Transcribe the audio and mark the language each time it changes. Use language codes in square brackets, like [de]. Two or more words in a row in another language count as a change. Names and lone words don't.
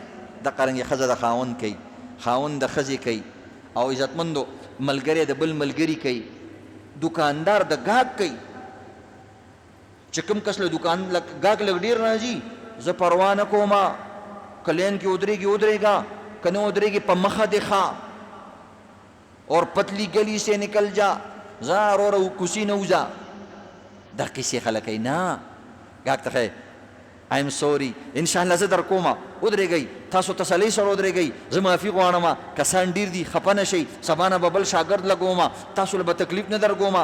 [ps] د قرنګې ښځه د خاوند کوي، خاوند د ښځې کوي، او عزتمندو ملګری د بل ملګري کوي، دکاندار د ګاهک کوي. چې کوم کس له دکان ګاهک لږ ډېر راځي، زه پروا نه کوم، که لین کې ودرېږي ودرېږه، که نه ودرېږي په مخه دې ښه، [ur] اور پتلی گلی سے نکل جا، [ps] ځه وروره کوڅې نه وځه. دا قصې خلک کوي. نه، ګاهک ته ښایي [en] I am sorry, [ps] انشاءالله زه در کومه، ودرېږئ، تاسو تسلۍ سره ودرېږئ، زه معافي غواړم، کسان ډېر دي، خفه نه شئ، سبا نه به بل شاګرد لګوم، تاسو له به تکلیف نه در کوم.